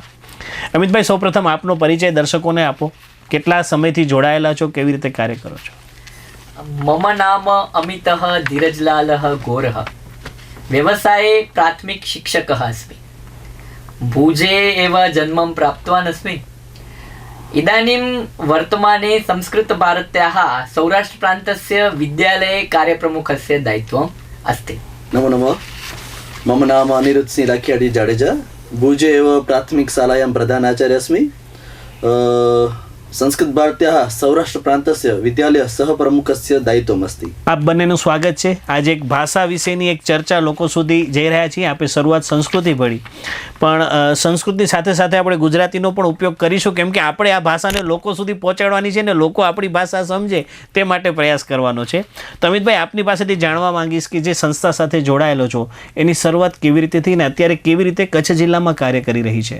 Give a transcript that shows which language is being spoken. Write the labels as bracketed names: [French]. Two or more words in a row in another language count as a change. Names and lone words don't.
[Gujarati] અમિતભાઈ, સૌપ્રથમ આપનો પરિચય દર્શકોને આપો. કેટલા સમયથી જોડાયેલા છો, કેવી રીતે કાર્ય કરો છો? [Sanskrit] मम नाम अमितः धीरजलालः गोरः. व्यवसाये प्राथमिक शिक्षकः अस्मि. भुजे एव जन्मं प्राप्तवान अस्मि. इदानीं वर्तमाने संस्कृतभारत्याः सौराष्ट्रप्रान्तस्य विद्यालये कार्यप्रमुखस्य दायित्वम् अस्ति. नमो नमः. मम नाम अनिरुद्धसिंह लाखियाडी जाडेजा. भुजे एव प्राथमिकशालायां प्रधानाचार्य अस्मि. संस्कृत भारत्याः सौराष्ट्रप्रान्तस्य विद्यालय सहप्रमुखस्य दायित्वम् अस्ति. [Gujarati] આપ બંનેનું સ્વાગત છે. આજે એક ભાષા વિશેની એક ચર્ચા લોકો સુધી જઈ રહ્યા છીએ. આપણે શરૂઆત સંસ્કૃતિ ભળી, પણ સંસ્કૃતની સાથે સાથે આપણે ગુજરાતીનો પણ ઉપયોગ કરીશું, કેમ કે આપણે આ ભાષાને લોકો સુધી પહોંચાડવાની છે ને લોકો આપણી ભાષા સમજે તે માટે પ્રયાસ કરવાનો છે. તો અમિતભાઈ, આપની પાસેથી જાણવા માંગીશ કે જે સંસ્થા સાથે જોડાયેલો છો એની શરૂઆત કેવી રીતે થઈ ને અત્યારે કેવી રીતે કચ્છ જિલ્લામાં કાર્ય કરી રહી છે?